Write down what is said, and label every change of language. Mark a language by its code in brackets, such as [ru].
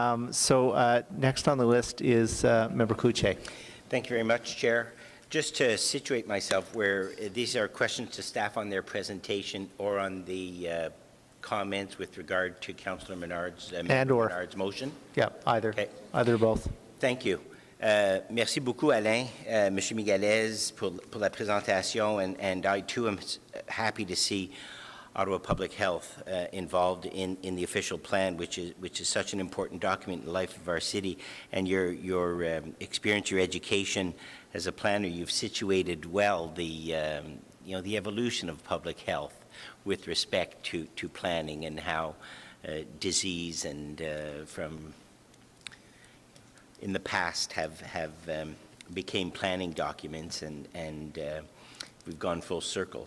[en] So next on the list is Member Cloutier. Thank you very much, Chair. Just to situate myself, where these are questions to staff on their presentation or on the comments with regard to Councillor Menard's motion? Yeah, either. Okay. Either or both. Thank you. [fr] Merci beaucoup, Alain, Monsieur Migalez, pour la présentation, [en] and I too am happy to see Ottawa Public Health involved in the official plan, which is such an important document in the life of our city, and your experience, your education as a planner, you've situated well the the evolution of public health with respect to planning and how disease and from in the past have became planning documents, and we've gone full circle.